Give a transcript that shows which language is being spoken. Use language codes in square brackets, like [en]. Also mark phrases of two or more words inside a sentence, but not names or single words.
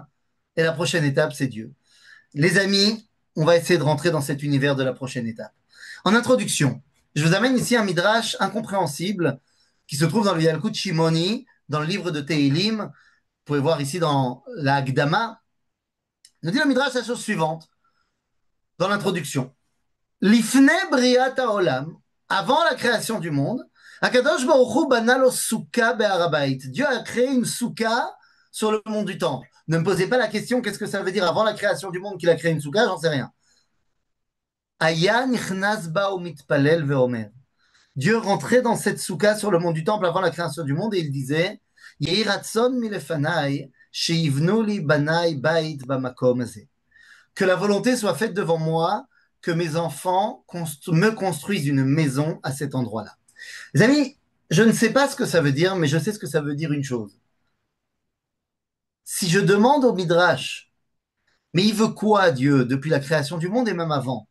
[fr] Et la prochaine étape, c'est Dieu. Les amis, on va essayer de rentrer dans cet univers de la prochaine étape. En introduction, je vous amène ici un midrash incompréhensible qui se trouve dans le Yalkut Shimoni, dans le livre de Tehilim. Vous pouvez voir ici dans la Hagdama. Nous dit le midrash la chose suivante, dans l'introduction. [he] לפני בריאת העולם, [fr] avant la création du monde, [he] הקדוש ברוך הוא בנה לו סוכה בהר הבית. [fr] Dieu a créé une souka sur le mont du temple. Ne me posez pas la question qu'est-ce que ça veut dire avant la création du monde qu'il a créé une souka, j'en sais rien. [he] היה נכנס בה ומתפלל ואומר. [fr] Dieu rentrait dans cette souka sur le mont du temple avant la création du monde et il disait [he] יהי רצון מלפני שיבנו לי בני בית במקום הזה. [fr] Que la volonté soit faite devant moi, que mes enfants me construisent une maison à cet endroit-là. Les amis, je ne sais pas ce que ça veut dire, mais je sais ce que ça veut dire une chose. Si je demande au Midrash, mais il veut quoi Dieu depuis la création du monde et même avant?